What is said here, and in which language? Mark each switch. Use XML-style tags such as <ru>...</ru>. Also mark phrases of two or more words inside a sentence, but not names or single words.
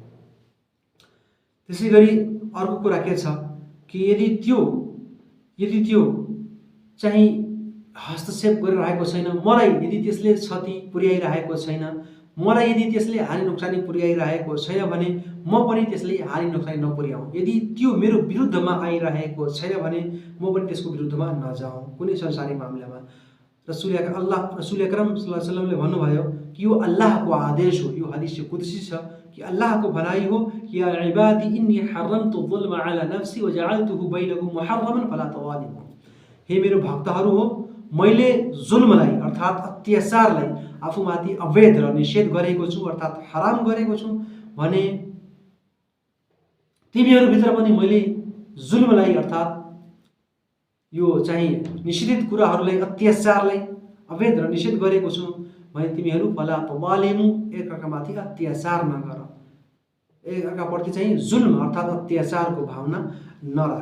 <ne>त्यसै गरी अर्को कुरा के छ कि यदि त्यो चाहिँ हस्तक्षेप गरिरहेको छैन, मलाई यदि त्यसले क्षति पुर्याइरहेको छैन, मलाई यदि त्यसले हानि नोक्सानी पुर्याइरहेको छैन भने म पनि त्यसले हानि नोक्सानी नपुर्याउँ। यदि त्यो मेरो विरुद्धमा आइरहेको छैन भने म पनि त्यसको विरुद्धमा नजाउँ कुनै संसारिक मामिलामा। रसूल अकरम</ne> <ar>صلى الله عليه وسلم</ar> <ne>भन्नुभयो कि यो अल्लाहको आदेश हो, यो हदीस कुदसी छ कि अल्लाहको भनाइ हो कि</ne> <ar>يا عبادي إني حرمت الظلم على نفسي و جعلته بينكم محرما فلا تظالموا.</ar> <ne>हे मेरो भक्तहरू हो, मैले जुल्मलाई अर्थात् अत्याचारलाई आफूमाथि अवैध र निषेध गरेको छु अर्थात् हराम गरेको छु भने तिमीहरूभित्र पनि मैले जुल्मलाई अर्थात् यो चाहिँ निषेधित कुराहरूलाई अत्याचारलाई अवैध र निषेध गरेको छु भने तिमीहरू</ne> <ar>فلا تظالموا,</ar> <ne>एकअर्कामाथि अत्याचार नगर, एकअर्काप्रति चाहिँ जुल्म अर्थात् अत्याचारको भावना नराख।</ne>